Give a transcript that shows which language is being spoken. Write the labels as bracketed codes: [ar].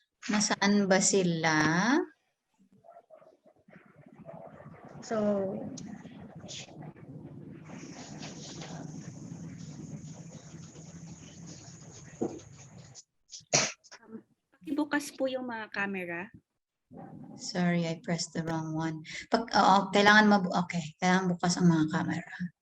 [tl] Nasaan ba sila? So, pakibukas po yung mga camera. [en] Sorry, I pressed the wrong one. [tl] Kailangan bukas ang mga camera.